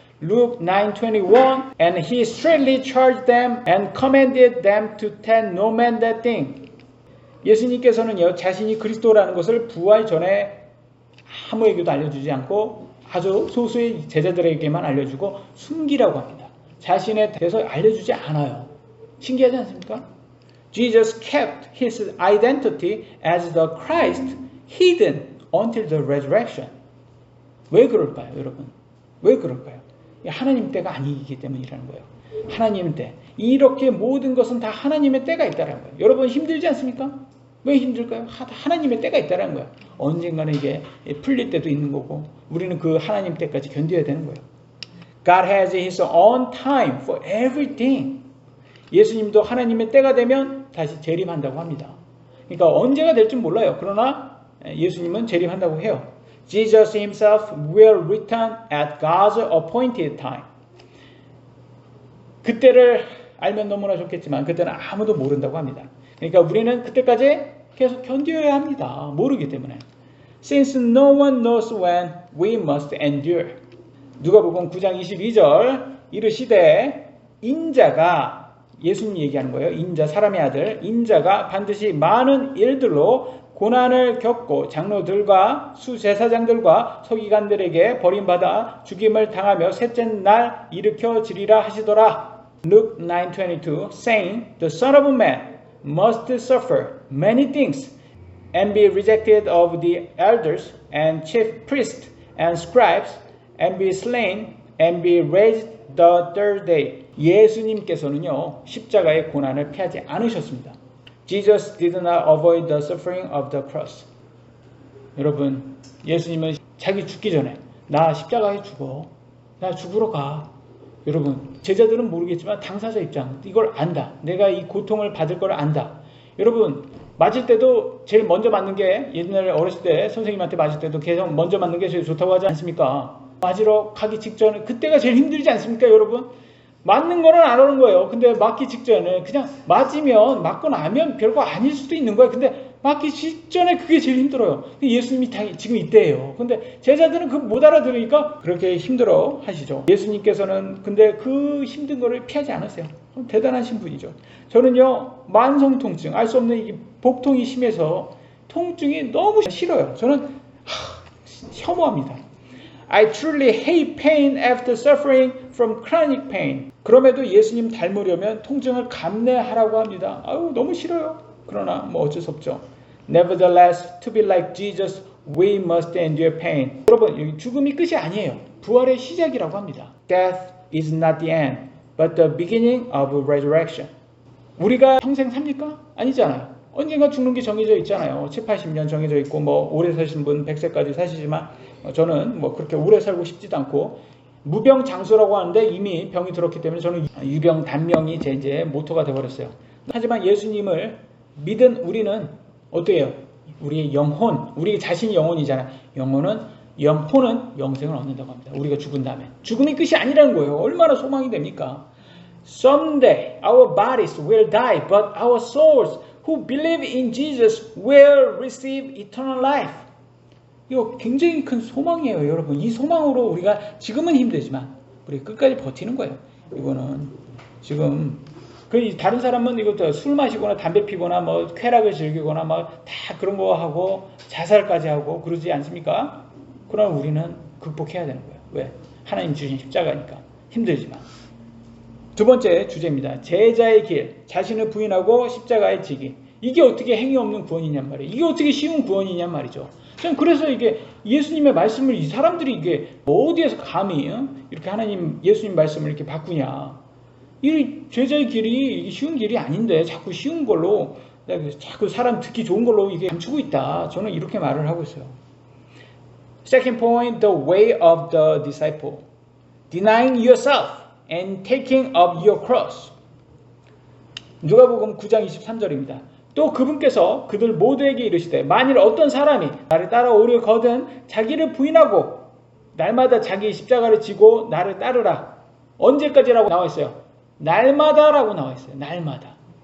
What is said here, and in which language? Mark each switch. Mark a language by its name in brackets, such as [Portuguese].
[English] Luke 9:21 And he straightly charged them and commanded them to tell no man that thing. [Korean] 예수님께서는요 자신이 그리스도라는 것을 부활 전에 아무에게도 알려주지 않고 아주 소수의 제자들에게만 알려주고 숨기라고 합니다. 자신에 대해서 알려주지 않아요. 신기하지 않습니까? [English] Jesus kept his identity as the Christ hidden until the resurrection. [Korean] 왜 그럴까요, 여러분? 왜 그럴까요? 하나님 때가 아니기 때문이라는 거예요. 하나님 때. 이렇게 모든 것은 다 하나님의 때가 있다는 거예요. 여러분 힘들지 않습니까? 왜 힘들까요? 하나님의 때가 있다는 거예요. 언젠가는 이게 풀릴 때도 있는 거고 우리는 그 하나님 때까지 견뎌야 되는 거예요. [English] God has his own time for everything. [Korean] 예수님도 하나님의 때가 되면 다시 재림한다고 합니다. 그러니까 언제가 될지 몰라요. 그러나 예수님은 재림한다고 해요. [English] Jesus himself will return at God's appointed time. [Korean] 그때를 알면 너무나 좋겠지만 그때는 아무도 모른다고 합니다. 그러니까 우리는 그때까지 계속 견뎌야 합니다. 모르기 때문에. [English] Since no one knows when we must endure. [Korean] 누가복음 9장 22절 이르시되 인자가 예수님 얘기하는 거예요. 인자 사람의 아들 인자가 반드시 많은 일들로 고난을 겪고 장로들과 수제사장들과 서기관들에게 버림받아 죽임을 당하며 셋째 날 일으켜지리라 하시더라. [English] Luke 9:22 saying the Son of Man must suffer many things and be rejected of the elders and chief priests and scribes and be slain and be raised the third day. [Korean] 예수님께서는요 십자가의 고난을 피하지 않으셨습니다. [English] Jesus did not avoid the suffering of the cross. [Korean] 여러분 예수님은 자기 죽기 전에 나 십자가에 죽어. 나 죽으러 가. 여러분 제자들은 모르겠지만 당사자 입장 이걸 안다. 내가 이 고통을 받을 걸 안다. 여러분 맞을 때도 제일 먼저 맞는 게 옛날에 어렸을 때 선생님한테 맞을 때도 계속 먼저 맞는 게 제일 좋다고 하지 않습니까? 맞으러 가기 직전에 그때가 제일 힘들지 않습니까 여러분? 맞는 거는 안 오는 거예요. 근데 맞기 직전에 그냥 맞으면 맞고 나면 별거 아닐 수도 있는 거예요. 근데 맞기 직전에 그게 제일 힘들어요. 예수님이 지금 이때예요. 근데 제자들은 그거 못 알아들으니까 그렇게 힘들어 하시죠. 예수님께서는 근데 그 힘든 거를 피하지 않으세요. 대단하신 분이죠. 저는요 만성 통증 알 수 없는 이 복통이 심해서 통증이 너무 싫어요. 저는 혐오합니다. [English] I truly hate pain after suffering from chronic pain. [Korean] 그럼에도 예수님 닮으려면 통증을 감내하라고 합니다. 아유 너무 싫어요. 그러나 뭐 어쩔 수 없죠. [English] Nevertheless, to be like Jesus, we must endure pain. [Korean] 여러분 죽음이 끝이 아니에요. 부활의 시작이라고 합니다. [English] Death is not the end, but the beginning of resurrection. [Korean] 우리가 평생 삽니까? 아니잖아요. 언젠가 죽는 게 정해져 있잖아요. 7, 80년 정해져 있고 뭐 오래 사신 분 100세까지 사시지만 저는 뭐 그렇게 오래 살고 싶지도 않고 무병장수라고 하는데 이미 병이 들었기 때문에 저는 유병단명이 제 이제 모토가 되어버렸어요. 하지만 예수님을 믿은 우리는 어때요? 우리의 영혼, 우리 자신이 영혼이잖아요. 영혼은 영생을 얻는다고 합니다. 우리가 죽은 다음에. 죽음이 끝이 아니라는 거예요. 얼마나 소망이 됩니까? [English] Someday our bodies will die, but our souls who believe in Jesus will receive eternal life. [Korean] 이거 굉장히 큰 소망이에요, 여러분. 이 소망으로 우리가 지금은 힘들지만 우리 끝까지 버티는 거예요. 이거는 지금 다른 사람은 이거 술 마시거나 담배 피거나 뭐 쾌락을 즐기거나 막 다 그런 거 하고 자살까지 하고 그러지 않습니까? 그러나 우리는 극복해야 되는 거예요. 왜? 하나님 주신 십자가니까. 힘들지만. 두 번째 주제입니다. 제자의 길, 자신을 부인하고 십자가에 지기. 이게 어떻게 행위 없는 구원이냔 말이에요. 이게 어떻게 쉬운 구원이냔 말이죠. 저는 그래서 이게 예수님의 말씀을 이 사람들이 이게 어디에서 감히 이렇게 예수님 말씀을 이렇게 바꾸냐. 이 제자의 길이 쉬운 길이 아닌데 자꾸 쉬운 걸로 자꾸 사람 듣기 좋은 걸로 이게 감추고 있다. 저는 이렇게 말을 하고 있어요. [English] Second point, the way of the disciple. Denying yourself and taking up your cross. [Korean] 누가복음 9장 23절입니다. 또 그분께서 그들 모두에게 이르시되 만일 어떤 사람이 나를 따라오려거든 자기를 부인하고 날마다 자기 십자가를 지고 나를 따르라. 언제까지라고 나와 있어요? 날마다라고 나와 있어요. 날마다.